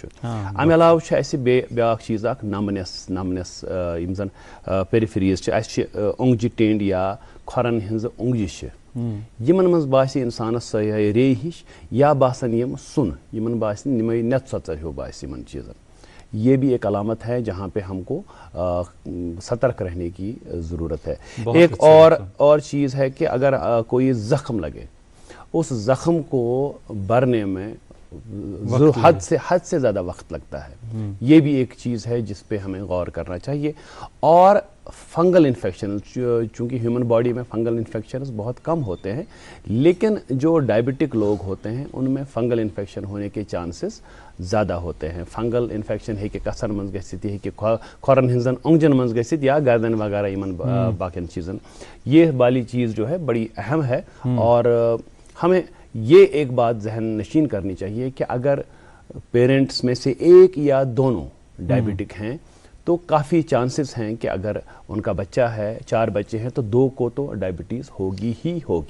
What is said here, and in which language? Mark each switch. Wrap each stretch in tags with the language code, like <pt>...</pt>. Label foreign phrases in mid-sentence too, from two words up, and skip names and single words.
<ks>امہِ علاوٕ چھُ اَسہِ بیٛاکھ چیٖز اکھ نمنٮ۪س یِم زن پیرِفریٖز چھِ، اَسہِ چھِ اوٚنٛگجہِ ٹینٛڈ یا کھۄرن ہِنٛزٕ اوٚنٛگجہِ چھِ، یِمن منٛز باسہِ انسانس سۄے ریٚیہِ ہِش یا باسان یِم سُن، یِمن باسہِ یِمے نٮ۪ت ژۄژر ہیوٗ باسہِ یِمن چیٖزن،</ks> <ur>یہ بھی ایک علامت ہے جہاں پہ ہم کو سترک رہنے کی ضرورت ہے۔ ایک اور چیز ہے کہ اگر کوئی زخم لگے، اس زخم کو بھرنے میں حد سے زیادہ وقت لگتا ہے، یہ بھی ایک چیز ہے جس پہ ہمیں غور کرنا چاہیے۔ اور</ur> <en>fungal infection,</en> <ur>چونکہ</ur> <en>human body</en> <ur>میں</ur> <en>fungal infections</en> <ur>بہت کم ہوتے ہیں لیکن جو ڈائبٹک لوگ ہوتے ہیں ان میں</ur> <en>fungal infection</en> <ur>ہونے کے چانسز زیادہ ہوتے ہیں۔</ur> <en>fungal infection</en> <ks>ہے کہ کسن منز گژھِتھ، یہ کہ کھۄرن ہنزن اونگجن منز گژھِتھ یا گردن وغیرہ یمن باقین چیزن،</ks> <ur>یہ والی چیز جو ہے بڑی اہم ہے۔ اور ہمیں یہ ایک بات ذہن نشین کرنی چاہیے کہ اگر پیرنٹس میں سے ایک یا دونوں ڈائبٹک ہیں تو کافی چانسز ہیں کہ اگر ان کا بچہ ہے، 4 بچے ہیں تو 2 کو تو ڈائبٹیز ہوگی ہی ہوگی۔</ur>